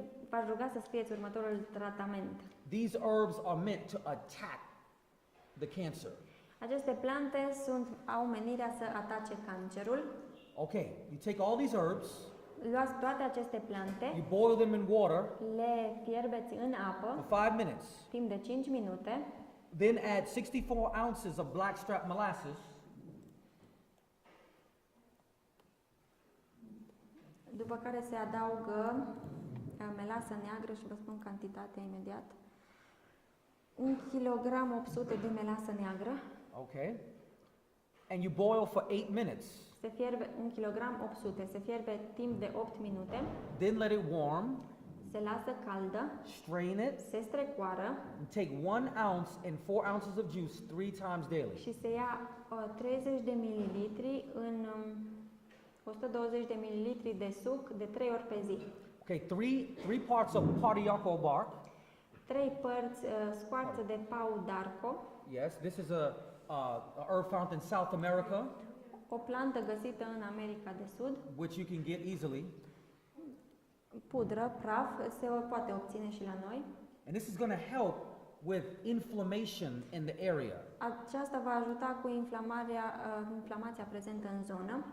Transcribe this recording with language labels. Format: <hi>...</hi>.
<ro>V-aș ruga să scrieți următorul tratament.</ro> <en>These herbs are meant to attack the cancer.</en> <ro>Aceste plante au menirea să atace cancerul.</ro> <en>Okay, you take all these herbs,</en> <ro>Luați toate aceste plante,</ro> <en>you boil them in water</en> <ro>le fierbeți în apă</ro> <en>for 5 minutes,</en> <ro>timp de 5 minute,</ro> <en>then add 64 ounces of blackstrap molasses,</en> <ro>după care se adaugă melasă neagră și vă spun cantitatea imediat. 1 kg 800 de melasă neagră.</ro> <en>okay, and you boil for 8 minutes.</en> <ro>Se fierbe 1 kg 800, se fierbe timp de 8 minute,</ro> <en>Then let it warm,</en> <ro>se lasă caldă,</ro> <en>strain it,</en> <ro>se strecoară</ro> <en>and take 1 ounce and 4 ounces of juice 3 times daily.</en> <ro>și se ia 30 de mililitri în 120 de mililitri de suc de 3 ori pe zi.</ro> <en>Okay, three parts of Partiaco bark.</en> <ro>3 părți scoarță de pau d'arco,</ro> <en>Yes, this is a herb found in South America,</en> <ro>o plantă găsită în America de Sud,</ro> <en>which you can get easily.</en> <ro>pudră, praf, se poate obține și la noi.</ro> <en>And this is going to help with inflammation in the area.</en> <ro>Aceasta va ajuta cu inflamația prezentă în zonă.</ro>